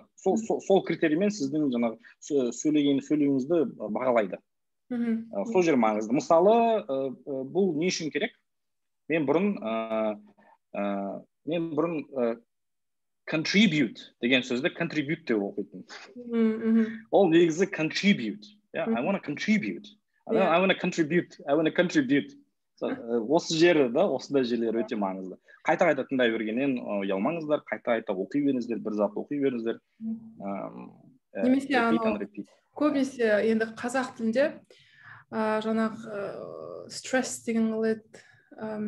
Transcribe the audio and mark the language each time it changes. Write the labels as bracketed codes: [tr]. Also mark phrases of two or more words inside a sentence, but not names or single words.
[kk] Сол критериймен сіздің жаңағы сөйлеуіңізді бағалайды. Сол жер маңызды. Мысалы, бұл не үшін керек? Мен бұрын contribute деген сөзді contribute деп оқитын. Ол негізі [en] contribute. I want to contribute. I want to contribute. [kk] Осы жері да, осындай жерлер өте маңызды. Қайта тыңдай бергеннен ұялмаңыздар, қайта оқи беріңіздер, бір зат оқи беріңіздер. Немесе көбінесе енді қазақ тілінде жаңағы стресс деген қалайды.